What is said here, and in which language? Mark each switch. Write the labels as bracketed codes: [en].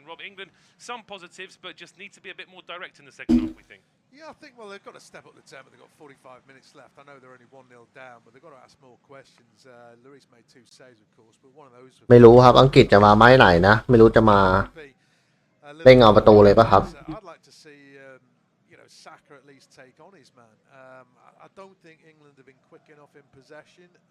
[en] England some positives, but just need to be a bit more direct in the second half, we think. Yeah, I think, well, they've got to step up the tempo. They've got 45 minutes left. I know they're only 1-0 down, but they've got to ask more questions. Lloris made 2 saves, of course, but one of those... [th] ไม่รู้ครับอังกฤษจะมาไม้ไหนนะไม่รู้จะมาเล่นเอาประตูเลยป่ะครับ [en] I'd like to see, Saka at least take on his man. I don't think England have been quick enough in possession.